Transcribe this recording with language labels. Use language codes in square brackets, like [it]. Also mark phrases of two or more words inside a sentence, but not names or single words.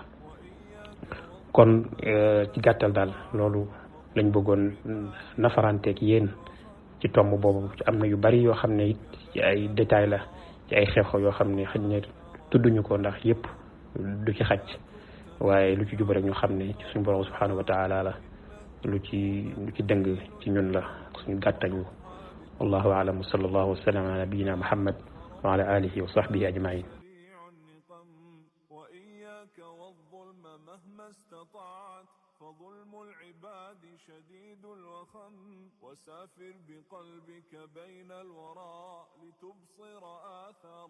[wo] kon ci gàttal daal loolu lañ bëggoon nafaranteeg yéen ci tomb boobu am na yu bari yoo xam ne it ci ay détails la ci ay xew-xew yoo xam ne xëy na tudduñu ko ndax yëpp du ci xaj waaye lu ci jub rek ñu xam ne ci suñu borom [ar] سبحانه وتعالى [wo] la lu ci dëng ci ñun la suñu gàttañu [ar] والله أعلم وصلى الله وسلم على نبينا محمد وعلى آله وصحبه أجمعين. فظلم العباد شديد الوخم وسافر بقلبك بين الورى لتبصر آثار